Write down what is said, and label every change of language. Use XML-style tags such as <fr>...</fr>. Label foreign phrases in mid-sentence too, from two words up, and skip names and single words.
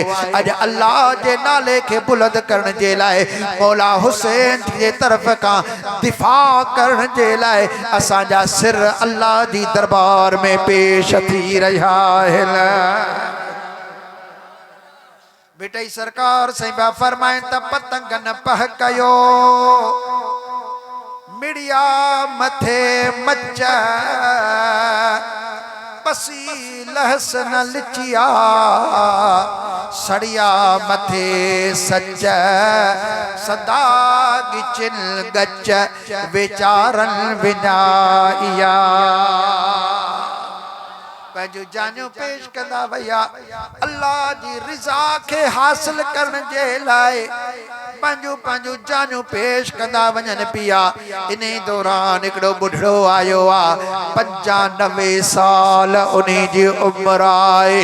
<sd>अॼु अल्लाह जे नाले खे बुलंद करण जे लाइ मौला हुसैन जे तरफ़ खां दिफ़ा करण जे लाइ असांजा सिर अल्लाह जी दरबार में पेश थी रहिया आहिनि। बेटई सरकार साईं फरमाइनि त पतंग न पह कयो, मिड़िया मथे मच, पसी लहस न लिचिया, सड़िया मथे सच, सदा गिचिन गच, विचारन विनाइया। पंहिंजूं जानियूं पेश कंदा वया अल्लाह जी रिज़ा खे हासिल करण जे लाइ पंहिंजूं पंहिंजूं जानियूं पेश कंदा वञनि पिया। इन दौरान हिकिड़ो बुढ़ड़ो आयो आहे, 95 साल उन जी उमिरि आहे।</sd>